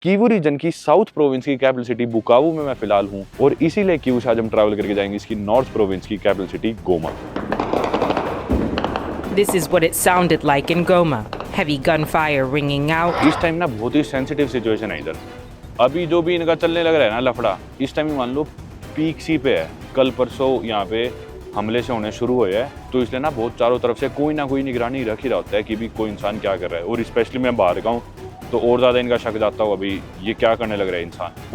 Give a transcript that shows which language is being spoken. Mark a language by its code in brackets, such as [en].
[hi] Kivu reason की south province की capital city बुकावू में मैं फिलहाल हूँ और इसीलिए कीवू से आज हम ट्रैवल करके जाएंगे इसकी नॉर्थ प्रोविंस की capital city Goma. [en] This is what it sounded like in Goma. Heavy gunfire ringing out. [hi] इस टाइम ना बहुत ही सेंसिटिव सिचुएशन है इधर। अभी जो भी इनका चलने लग रहा है ना लफड़ा, इस टाइम मान लो पीक सी पे है। कल परसों यहाँ पे हमले से होने शुरू हुए हैं, तो इसलिए ना बहुत चारों तरफ से कोई ना कोई निगरानी रख ही रहा होता है कि भी कोई इंसान क्या कर रहा है। और स्पेशली मैं बाहर का हूँ तो और ज़्यादा इनका शक जाता हूँ अभी ये क्या करने लग रहा है इंसान।